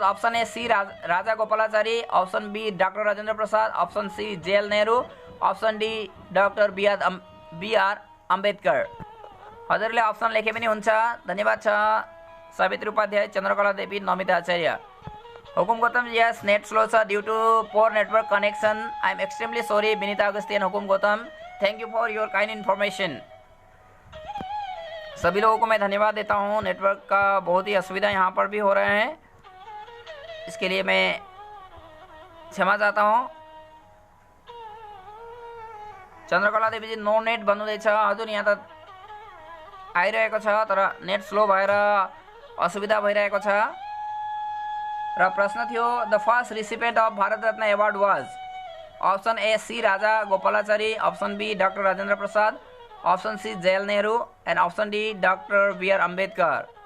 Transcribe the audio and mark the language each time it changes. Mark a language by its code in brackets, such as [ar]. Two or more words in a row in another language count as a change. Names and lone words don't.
[en] Option A C Rajagopalachari, option B Doctor Rajendra Prasad, option C JL Nehru, option D Doctor BR Ambedkar. [ne] हजुरले अप्सन लेखे पनि हुन्छ। धन्यवाद छ। सावित्री उपाध्याय, चन्द्रकला देवी, नमिता आचार्य। हुकुम गौतम, यस [en] net slow [ne] छ [en] due to poor network connection. I am extremely sorry. Vinita Agastian, Hukum Gautam, Thank you for your kind information. [hi] सभी लोगों को मैं धन्यवाद देता हूँ। नेटवर्क का बहुत ही असुविधा यहाँ पर भी हो रहे हैं, इसके लिए मैं क्षमा चाहता हूँ। [ne] चन्द्रकला देवी जी [en] no net [ne] भन्नुहुँदैछ। हजुर यहाँ त आइरहेको छ तर [en] net slow [ne] भएर असुविधा भइरहेको छ। र प्रश्न थियो [en] The first recipient of Bharat Ratna award was. Option A C Rajagopalachari, option B Doctor Rajendra Prasad, option C JL Nehru and option D Doctor BR Ambedkar.